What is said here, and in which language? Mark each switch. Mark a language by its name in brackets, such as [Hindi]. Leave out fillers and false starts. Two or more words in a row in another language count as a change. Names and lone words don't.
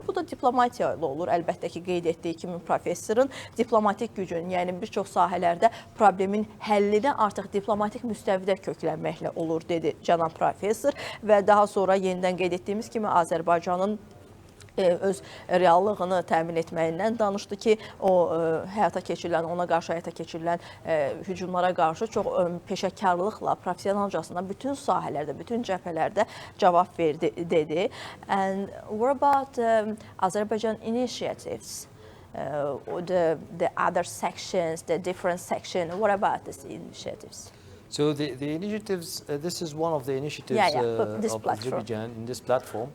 [Azerbaijani] Bu da diplomatiya ilə olur. Əlbəttə ki, qeyd etdiyi kimi professorun diplomatik gücün, yəni bir çox sahələrdə problemin həllinə artıq diplomatik müstəvidə köklənməklə olur, dedi cənab professor və daha sonra yenidən qeyd etdiyimiz kimi Azərbaycanın öz reallığını təmin etməyindən danışdı ki, o həyata keçirilən, ona qarşı həyata keçirilən hücumlara qarşı çox peşəkarlıqla, professionalcasına bütün sahələrdə, bütün cəbhələrdə cavab verdi, dedi. [English] And what about Azerbaijan initiatives? The other sections, the different sections, what about these initiatives? So the initiatives, this is one of the initiatives of Azerbaijan in this platform.